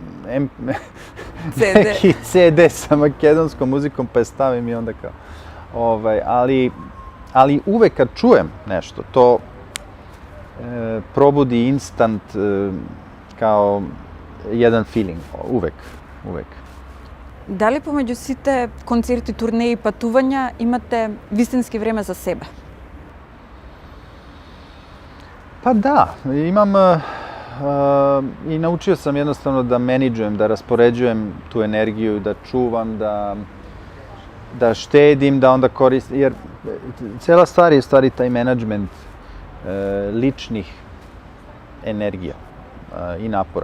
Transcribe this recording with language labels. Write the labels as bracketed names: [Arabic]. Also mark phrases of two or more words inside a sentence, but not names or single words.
[Serbian] neki CD sa makedonskom muzikom pa je stavim i onda kao, ali uvek kad čujem nešto, to probudi instant kao jedan feeling, uvek. [Macedonian] Дали помеѓу сите концерти, турнеи и патувања имате вистински време за себе? [Serbian] Pa da, imam i naučio sam jednostavno da menadžujem, da raspoređujem tu energiju, da čuvam, da štedim, da onda koristim, jer cela stvar je u stvari taj menadžment ličnih energija i napora.